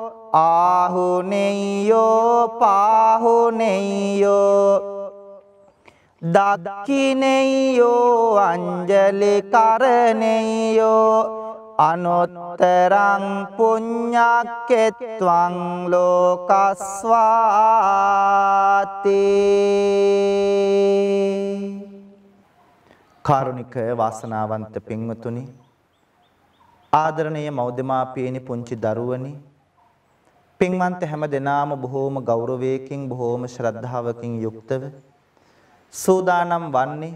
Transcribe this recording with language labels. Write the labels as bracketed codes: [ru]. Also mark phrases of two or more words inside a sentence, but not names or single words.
[pi] ආහුනේයෝ පාහුනේයෝ දක්ඛිනේයෝ අංජලි කරණේයෝ අනුත්තරං පුඤ්ඤක්කෙත්වං ලෝකස්වාති [si] කාරුණික වාසනාවන්ත පින්වතුනි ආදරණීය මව්දෙමාපියනි පුංචි දරුවනි පින්වන්ත හැම දෙනාම බොහෝම ගෞරවයකින් බොහෝම ශ්‍රද්ධාවකින් යුක්තව සූදානම් වන්නේ